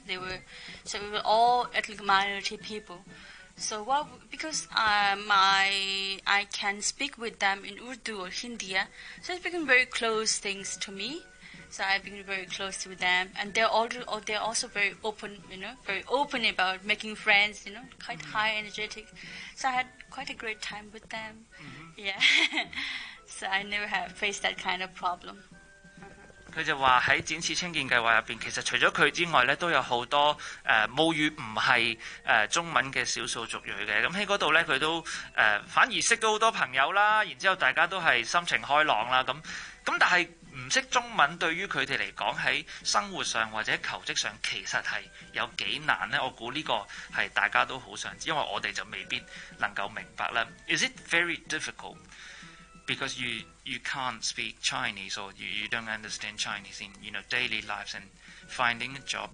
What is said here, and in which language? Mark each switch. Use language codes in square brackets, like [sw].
[en] They were, so we were all ethnic minority people. So what, because I can speak with them in Urdu or Hindi, so it became very close things to me. So I've been very close with them, and they're also very open, you know, very open about making friends, you know, quite high energetic. So I had quite a great time with them. Mm-hmm. Yeah. So I never have faced that kind of problem. [zh] 他就說在展翅青見計劃裡面，其實除了他之外呢，都有很多母語不是中文的少數族裔的。那在那裡呢，他都反而認識到很多朋友啦，然後大家都是心情開朗啦，那但是不懂中文對於他們來說，在生活上或者求職上其實是有多難呢？我估這個是大家都很想知道，因為我們就未必能夠明白啦。 [en] Is it very difficult because you can't speak Chinese or you don't understand Chinese in, you know, daily lives and finding a job?